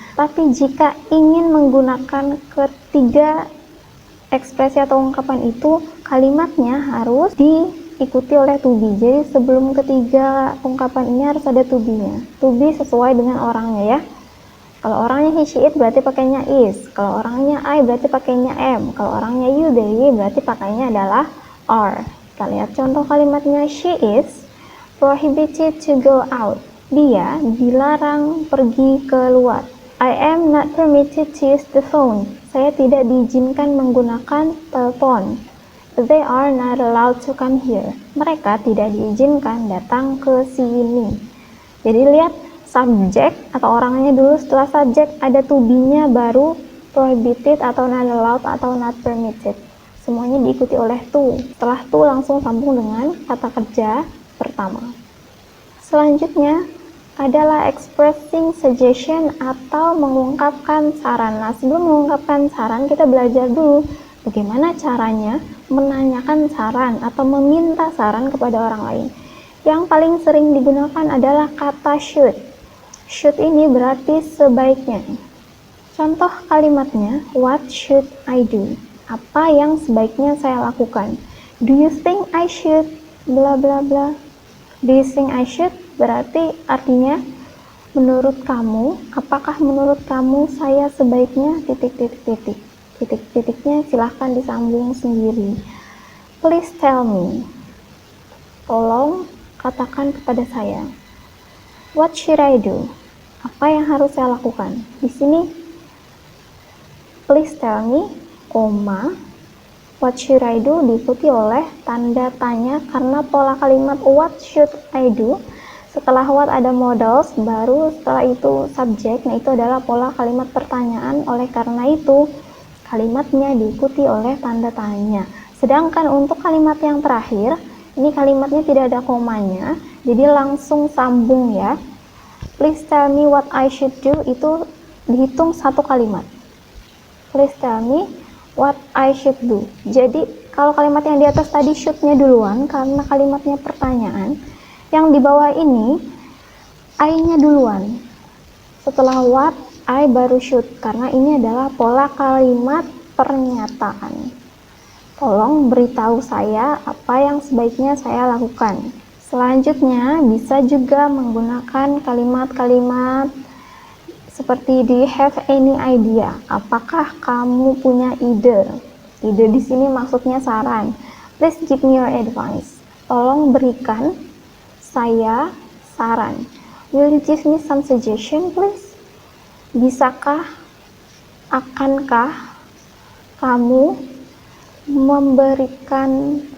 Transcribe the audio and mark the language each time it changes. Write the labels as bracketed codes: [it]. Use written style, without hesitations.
[id] Tapi jika ingin menggunakan ketiga ekspresi atau ungkapan itu, kalimatnya harus diikuti oleh to be. Jadi sebelum ketiga ungkapan ini harus ada to be-nya. To be sesuai dengan orangnya ya. Kalau orangnya he, she, it berarti pakainya is. Kalau orangnya I berarti pakainya am. Kalau orangnya you, they, berarti pakainya adalah are. Kita lihat contoh kalimatnya. [en] She is prohibited to go out. [id] Dia dilarang pergi keluar. [en] I am not permitted to use the phone. [id] Saya tidak diizinkan menggunakan telepon. [en] They are not allowed to come here. [id] Mereka tidak diizinkan datang ke sini. Jadi lihat subjek atau orangnya dulu, setelah subjek ada to be-nya, baru prohibited atau not allowed atau not permitted. Semuanya diikuti oleh to. Setelah to langsung sambung dengan kata kerja pertama. Selanjutnya adalah expressing suggestion atau mengungkapkan saran. Nah, sebelum mengungkapkan saran, kita belajar dulu bagaimana caranya menanyakan saran atau meminta saran kepada orang lain. Yang paling sering digunakan adalah kata should. Should ini berarti sebaiknya. Contoh kalimatnya, [en] what should I do? [id] Apa yang sebaiknya saya lakukan? [en] Do you think I should bla bla bla? Do you think I should? [id] Berarti artinya menurut kamu, apakah menurut kamu saya sebaiknya titik-titik-titik. Titik-titiknya silahkan disambung sendiri. [en] Please tell me. [id] Tolong katakan kepada saya. [en] What should I do? [id] Apa yang harus saya lakukan? Di sini [en] please tell me, [id] koma, [en] what should I do [id] diikuti oleh tanda tanya karena pola kalimat what should I do. Setelah what ada modals, baru setelah itu subjek. Nah, itu adalah pola kalimat pertanyaan. Oleh karena itu, kalimatnya diikuti oleh tanda tanya. Sedangkan untuk kalimat yang terakhir, ini kalimatnya tidak ada komanya, jadi langsung sambung ya. [en] Please tell me what I should do, [id] itu dihitung satu kalimat. [en] Please tell me what I should do. [id] Jadi, kalau kalimat yang di atas tadi should-nya duluan, karena kalimatnya pertanyaan, yang di bawah ini I-nya duluan. Setelah what, I baru should, karena ini adalah pola kalimat pernyataan. Tolong beritahu saya apa yang sebaiknya saya lakukan. Selanjutnya bisa juga menggunakan kalimat-kalimat seperti [en] do you have any idea? [id] Apakah kamu punya ide? Ide di sini maksudnya saran. [en] Please give me your advice. [id] Tolong berikan saya saran. [en] Will you give me some suggestion, please? [id] Bisakah, akankah kamu memberikan